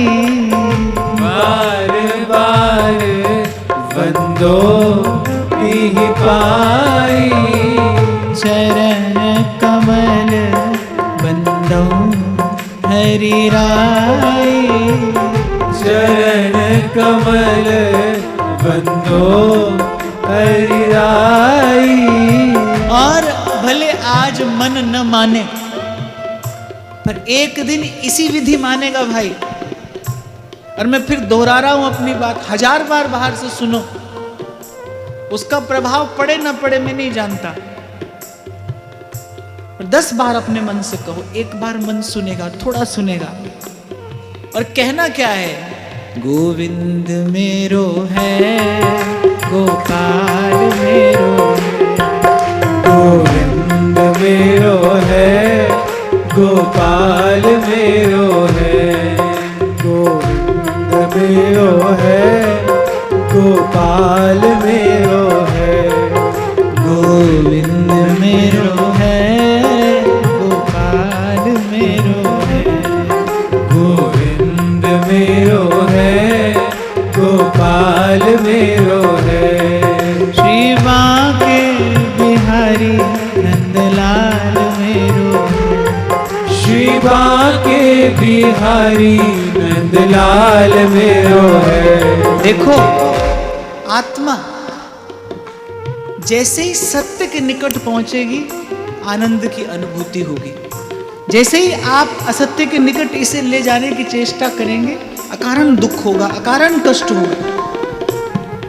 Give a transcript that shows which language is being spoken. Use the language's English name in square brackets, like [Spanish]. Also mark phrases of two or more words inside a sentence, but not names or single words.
[Braj] बार बार वंदो तिहि पाई, चरण कमल वंदो हरि राई, चरण कमल वंदो हरि राई। [Hindi] और भले आज मन न माने, पर एक दिन इसी विधि मानेगा भाई। और मैं फिर दोहरा रहा हूं अपनी बात, 1000 बार बाहर से सुनो, उसका प्रभाव पड़े ना पड़े मैं नहीं जानता, पर 10 बार अपने मन से कहो, एक बार मन सुनेगा, थोड़ा सुनेगा। और कहना क्या है? [Braj] गोविंद मेरो है, गोपाल मेरो है, गोविंद मेरो है, गोपाल मेरो है, गोविंद मेरो है, गोपाल मेरो है, गोविंद मेरो है, गोपाल मेरो है, गोविंद मेरो है, गोपाल मेरो है। श्री बांके बिहारी नंदलाल मेरो है, श्री बांके बिहारी नंदलाल मेरो है। [Hindi] देखो आत्मा जैसे ही सत्य के निकट पहुंचेगी आनंद की अनुभूति होगी, जैसे ही आप असत्य के निकट इसे ले जाने की चेष्टा करेंगे अकारण दुख होगा, अकारण कष्ट होगा।